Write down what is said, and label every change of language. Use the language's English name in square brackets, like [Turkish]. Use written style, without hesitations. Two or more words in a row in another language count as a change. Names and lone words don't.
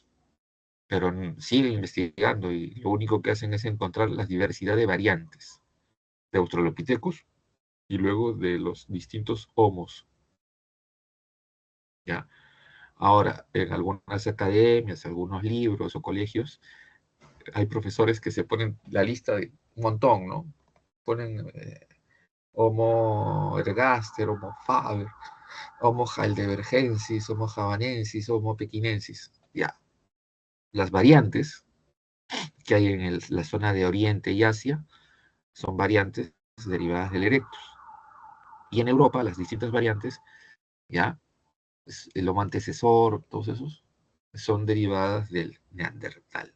[Spanish] Pero siguen investigando y lo único que hacen es encontrar la diversidad de variantes de Australopithecus y luego de los distintos homos. ¿Ya? Ahora, en algunas academias, algunos libros o colegios, hay profesores que se ponen la lista de un montón, ¿no? Ponen Homo ergaster, Homo faber, Homo heidelbergensis, Homo javanensis, Homo pekinensis. Ya, las variantes que hay en la zona de Oriente y Asia son variantes derivadas del Erectus. Y en Europa, las distintas variantes, ya, el Homo antecesor, todos esos, son derivadas del Neandertal.